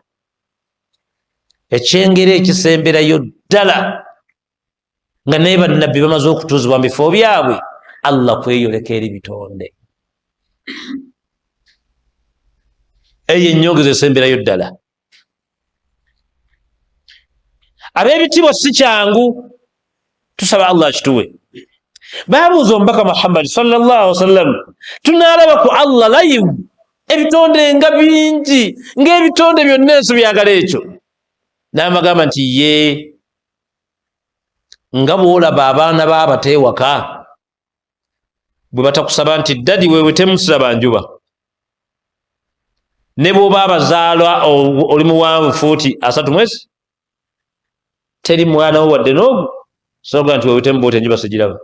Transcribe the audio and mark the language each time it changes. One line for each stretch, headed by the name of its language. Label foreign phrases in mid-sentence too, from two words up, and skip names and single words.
Ganda: Ekyengera ekisemberayo ddala nga naye bannabbi bamaze okutuuzibwa mu bifo byabwe, Allah kweyoleka eri bitonde. Eyo ennyongeza esemberayo ddala. Ab'ebitiibwa si kyangu, tusaba Allah akituwe. Baabuuza omubaka Muhammad
Arabic: صلى الله عليه وسلم,
Ganda: tunaalaba ku Allah live ebitonde nga bingi ng'ebitonde byonna ensi byagala ekyo. N'amagamba nti ye nga bw'olaba abaana b'abateewaka bwe batakusaba nti dadi weewe temusiraba njuba, ne bw'oba abazaalwa oli muwanvu fuuti 3 teri mwana wo wadde n'ogu soga nti weewe temubooti enjuba sigiraba.